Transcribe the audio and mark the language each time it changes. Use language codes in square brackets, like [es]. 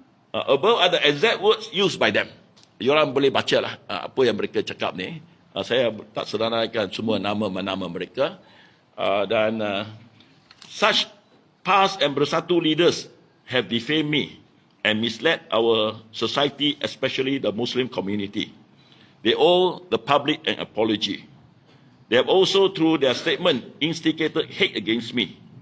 [en] Above are the exact words used by them. [ms] Orang boleh bacalah apa yang mereka cakap ni. Saya tak sederhanakan semua nama-nama mereka. [en] Dan such past and bersatu leaders have defamed me and misled our society, especially the Muslim community. They owe the public an apology. They have also, through their statement, instigated hate against me.